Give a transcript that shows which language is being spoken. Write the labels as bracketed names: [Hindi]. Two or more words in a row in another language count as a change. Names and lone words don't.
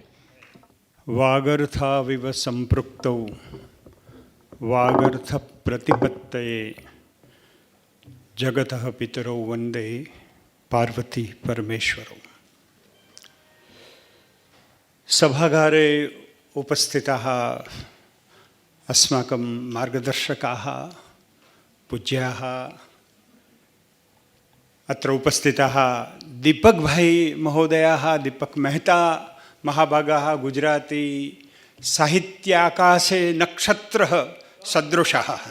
[Sanskrit] વાગર્થાવિવ સંપૃક્તૌ વાગર્થ પ્રતિપત્તયે જગતઃ પિતરૌ વંદે પાર્વતી પરમેશ્વરौ. સભાગારે ઉપસ્થિતાः अस्माकं मार्गदर्शकाः पूज्याः, अत्र उपस्थिताः दीपकभाई महोदयाः, दीपक मेहता महाभागाः, गुजराती साहित्याकाशे नक्षत्रः सदृशः,